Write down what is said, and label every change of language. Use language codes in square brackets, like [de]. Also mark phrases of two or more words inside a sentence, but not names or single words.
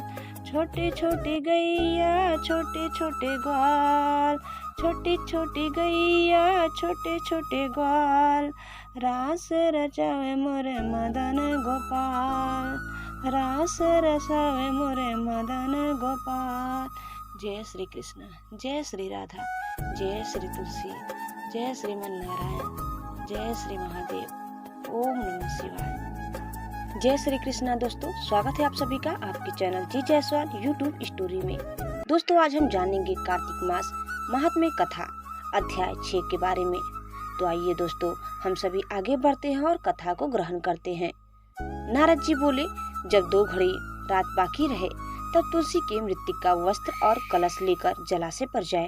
[hi] छोटी छोटी गैया छोटे छोटे ग्वाल, छोटी छोटी गैया छोटे छोटे ग्वाल, रास रचावे मोरे मदन गोपाल, रास रचावे मोरे मदन गोपाल। जय श्री कृष्ण, जय श्री राधा, जय श्री तुलसी, जय श्रीमन नारायण, जय श्री महादेव। ओम नमः शिवाय। जय श्री कृष्णा दोस्तों, स्वागत है आप सभी का आपके चैनल जी जायसवाल यूट्यूब स्टोरी में। दोस्तों आज हम जानेंगे कार्तिक मास महात्म्य कथा अध्याय 6 के बारे में। तो आइए दोस्तों हम सभी आगे बढ़ते हैं और कथा को ग्रहण करते हैं। नारद जी बोले, जब 2 घड़ी रात बाकी रहे तब तुलसी के मृत्तिका वस्त्र और कलश लेकर जलाशय पर जाएं।